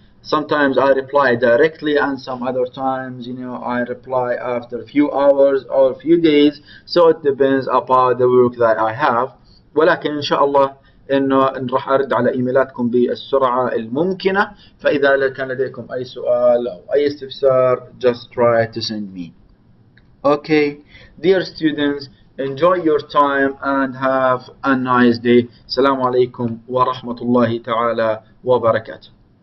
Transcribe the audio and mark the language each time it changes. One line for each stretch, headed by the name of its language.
English: Sometimes I reply directly, and some other times, I reply after a few hours or a few days. So it depends upon the work that I have.
Arabic: ولكن إن شاء الله إنه راح أرد على إيميلاتكم بالسرعة الممكنة. فإذا كان لديكم أي سؤال أو أي استفسار
English: just try to send me. Okay, dear students, enjoy your time and have a nice day.
Arabic: السلام عليكم ورحمة الله تعالى وبركاته.